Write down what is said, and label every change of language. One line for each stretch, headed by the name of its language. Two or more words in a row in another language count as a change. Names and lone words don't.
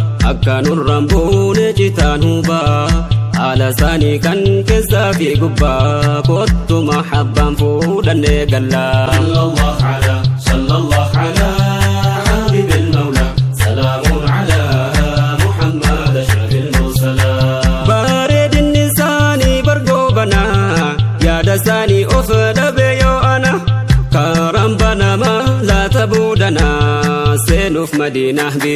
Oromo: akka nurraan buune citaan hubaa, haala isaanii kan keessaa fi gubbaa, kottu mahabbaan fuudhannee galla.
Arabic: صلى الله على، صلى الله على حبيب المولى. سلام على محمد أشرف المرسلين.
Oromo: Bareedinni isaanii bargoo banaa, yaada isaanii of dhabe yoo ana, karaan banama laata boodana, seenuuf Madiina